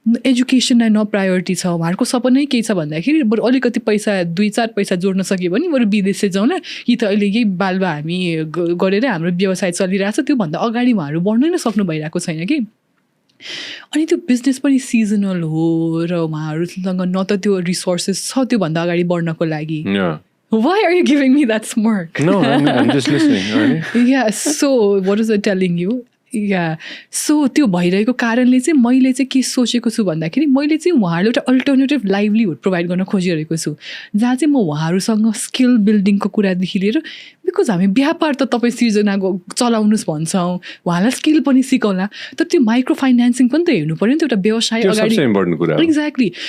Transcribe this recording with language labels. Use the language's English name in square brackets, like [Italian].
[Nepali] एजुकेसनलाई न प्रायोरिटी छ उहाँहरूको सपनै केही छ भन्दाखेरि बरु अलिकति पैसा 2-4 पैसा जोड्न सक्यो भने बरु विदेश चाहिँ जाउँ न कि त अहिले यही बालबा हामी गरेर हाम्रो व्यवसाय चलिरहेछ त्योभन्दा अगाडि उहाँहरू बढ्नै नै सक्नु भइरहेको छैन कि अनि त्यो बिजनेस पनि सिजनल हो र उहाँहरूसँग न त त्यो रिसोर्सेस छ त्योभन्दा अगाडि बढ्नको लागि. [English] Why are you giving me that smirk? No, I'm just listening. Yeah, so what was I telling you? [Nepali] Yeah, so त्यो भइरहेको कारणले चाहिँ मैले चाहिँ के सोचेको छु भन्दाखेरि मैले चाहिँ उहाँहरूले एउटा अल्टरनेटिभ लाइभलीहुड प्रोभाइड गर्न खोजिरहेको छु जहाँ चाहिँ म उहाँहरूसँग स्किल बिल्डिङको कुरादेखि लिएर बिकज हामी व्यापार त तपाईँ सिर्जनाको चलाउनुहोस् भन्छौँ उहाँलाई स्किल पनि सिकाउला तर त्यो माइक्रो फाइनेन्सिङ पनि त हेर्नु पऱ्यो नि त एउटा व्यवसाय अगाडि. एक्ज्याक्टली.